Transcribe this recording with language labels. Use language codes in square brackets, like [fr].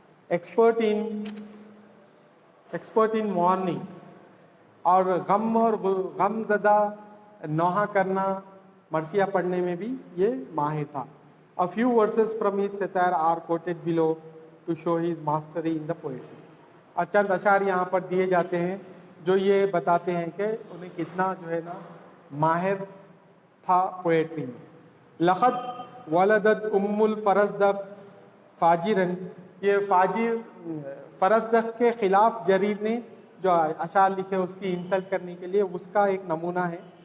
[en] expert in mourning, [ur] اور غم زدہ نوحہ کرنا, مرثیہ پڑھنے میں بھی یہ ماہر تھا. [en] A few verses from his satire are quoted below to show his mastery in the poetry. [ur] اور چند اشعار یہاں پر دیے جاتے ہیں جو یہ بتاتے ہیں کہ انہیں کتنا جو ہے نا ماہر تھا پوئٹری میں. [ar] لقد ولدت ام الفرزدق فاجرن, [ur] یہ فاجر فرزدق کے خلاف جریر نے جو اشعار لکھے اس کی انسلٹ کرنے کے لیے, اس کا ایک نمونہ ہے.